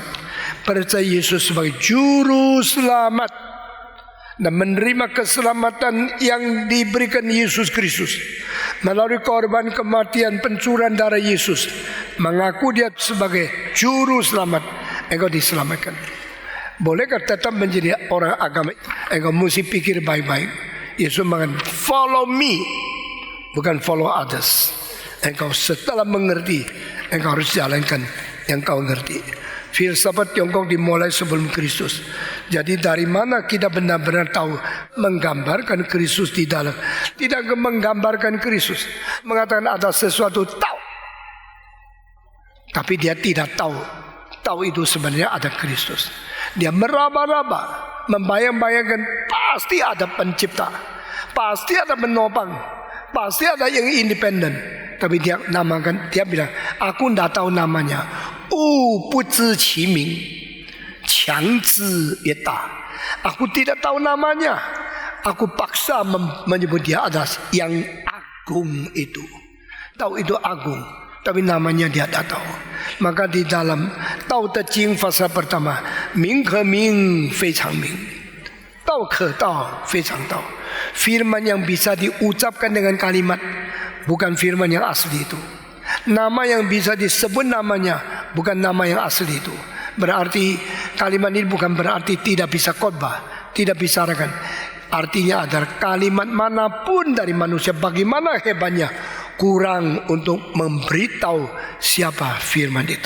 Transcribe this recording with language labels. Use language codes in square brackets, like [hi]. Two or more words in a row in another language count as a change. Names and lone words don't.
[id] Percaya Yesus sebagai juru selamat dan menerima keselamatan yang diberikan Yesus Kristus melalui korban kematian pencurahan darah Yesus, mengaku dia sebagai juru selamat, engkau diselamatkan. Bolehkah tetap menjadi orang agama? Engkau mesti pikir baik-baik. Yesus mengatakan [en] follow me, [id] bukan [en] follow others. [id] Engkau setelah mengerti, engkau harus jalankan yang kau ngerti. Filsafat Tiongkok dimulai sebelum Kristus. Jadi dari mana kita benar-benar tahu menggambarkan Kristus di dalam? Tidak menggambarkan Kristus, mengatakan ada sesuatu tahu, tapi dia tidak tahu. Tahu itu sebenarnya ada Kristus. Dia meraba-raba, membayang-bayangkan pasti ada pencipta, pasti ada menopang, pasti ada yang independen. Tapi dia namakan, dia bilang, aku tidak tahu namanya. [zh] 不知其名，强之也大. [id] Aku tidak tahu namanya. Aku paksa menyebut dia adalah yang agung itu. Tahu itu agung, tapi namanya dia tidak tahu. Maka di dalam Tao Te Ching pasal pertama, [zh] 名可名非常名，道可道非常道. [id] Firman yang bisa diucapkan dengan kalimat, bukan firman yang asli itu. Nama yang bisa disebut namanya, bukan nama yang asli itu. Berarti kalimat ini bukan berarti tidak bisa khotbah, tidak bisa rakan. Artinya adalah kalimat manapun dari manusia, bagaimana hebatnya, kurang untuk memberitahu siapa firman itu.